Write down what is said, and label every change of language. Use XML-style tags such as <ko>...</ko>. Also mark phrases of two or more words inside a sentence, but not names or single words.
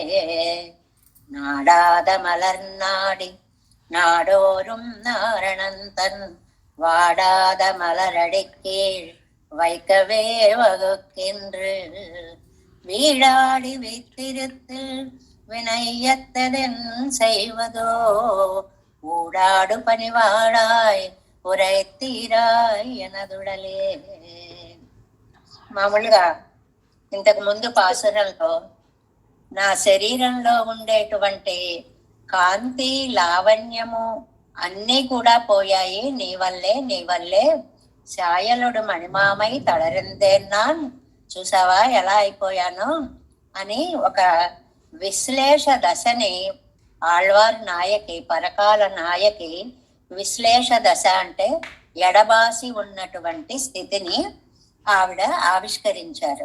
<ta>நாடாத மலர் நாடி நாடோறும் நாரணந்தன் வாடாத மலரடி கீழ் வைக்கவே வகுக்கின்று வீடாடி வைத்திருத்தில் வினையத்ததென் செய்வதோ ஊடாடு பணிவாடாய் உரைதீராய் எனதுடலே.</ta> <te>మామూలుగా ఇంతకు ముందు పాసురంలో నా శరీరంలో ఉండేటువంటి కాంతి లావణ్యము అన్నీ కూడా పోయాయి, నీ వల్లే</te> <ta>சாயலொடு மணிமாமை தளர்ந்தேன் நான்,</ta> <te>చూసావా ఎలా అయిపోయాను అని ఒక విశ్లేష దశని ఆళ్వార్ నాయకి, పరకాల నాయకి విశ్లేష దశ అంటే ఎడబాసి ఉన్నటువంటి స్థితిని ఆవిడ ఆవిష్కరించారు.</te>